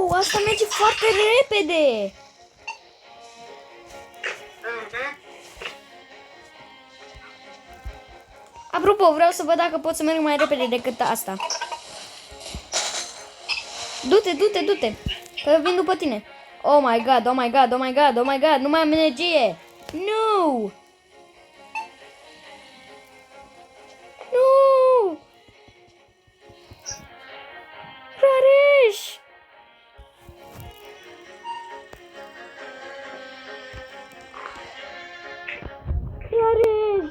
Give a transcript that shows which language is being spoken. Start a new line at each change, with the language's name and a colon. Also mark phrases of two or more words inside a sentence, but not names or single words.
Romanian: Asta merge foarte repede. Apropo, vreau să văd dacă pot să merg mai repede decât asta. Du-te, du-te, du-te. Că vin după tine.
English: Oh my god, oh my god, oh my god, oh my god,
Romanian: nu mai am energie. Nu! Nu! Rareș! Rareș!